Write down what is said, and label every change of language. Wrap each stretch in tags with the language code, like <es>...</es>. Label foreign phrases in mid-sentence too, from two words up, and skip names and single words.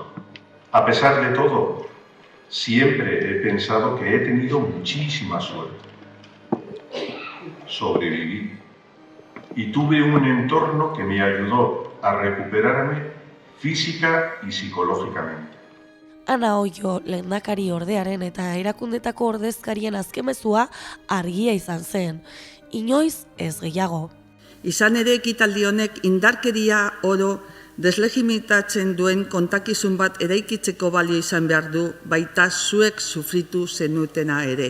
<es>A pesar de todo, siempre he pensado que he tenido muchísima suerte. Sobreviví y tuve un entorno que me ayudó a recuperarme física y psicológicamente.</es> <eu>Ana Oio lehendakari ordearen eta erakundetako ordezkarien azkemezua argia izan zen. Inoiz ez gehiago. Izan ere ekitaldi honek indarkeria oro deslegimitatzen duen kontakizun bat eraikitzeko balio izan behar du, baita zuek sufritu zenutena ere.</eu>